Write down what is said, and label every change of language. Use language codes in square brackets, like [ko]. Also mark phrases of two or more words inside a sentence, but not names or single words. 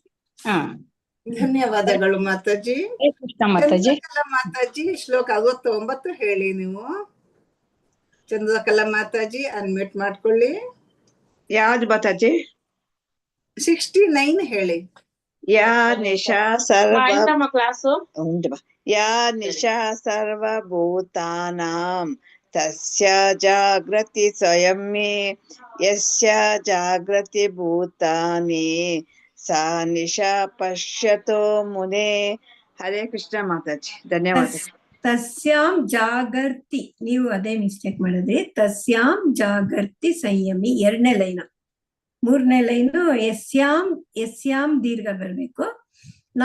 [kn] ಧನ್ಯವಾದಗಳು ಮಾತಾಜಿ. ಚಂದ್ರಕಲಾ ಮಾತಾಜಿ ಶ್ಲೋಕ 69 ಹೇಳಿ ನೀವು. ಚಂದ್ರಕಲಾ ಮಾತಾಜಿ ಅನ್ಮ್ಯೂಟ್ ಮಾಡ್ಕೊಳ್ಳಿ. ಯಾವ್ದು ಮಾತಾಜಿ? 69 ಹೇಳಿ. [sa] ಯಾ ನಿಶಾ ಸರ್ವ [kn] ಕ್ಲಾಸು [sa] ಯಾ ನಿಶಾ ಸರ್ವಭೂತಾನಾಂ ತಸ್ಯ ಜಾಗೃತಿ ಸ್ವಯಂಮೇ ಯಸ್ಯ ಜಾಗೃತಿ ಭೂತಾನಿ ಸಾ ನಿಶಾ ಪಶ್ಯತೋ ಮುನೇ. [kn] ಹರೇ ಕೃಷ್ಣ ಮಾತಾಜಿ. ಧನ್ಯವಾದ. [sa] ತಸ್ಯಾಂ ಜಾಗರ್ತಿ, [kn] ನೀವು ಅದೇ ಮಿಸ್ಟೇಕ್ ಮಾಡಿದ್ರಿ. [sa] ತಸ್ಯಾಂ ಜಾಗರ್ತಿ ಸಂಯಮಿ [kn] ಎರಡನೇ ಲೈನ್. ಮೂರನೇ ಲೈನು ಯಸ್ಯಾಂ ದೀರ್ಘ ಬರ್ಬೇಕು.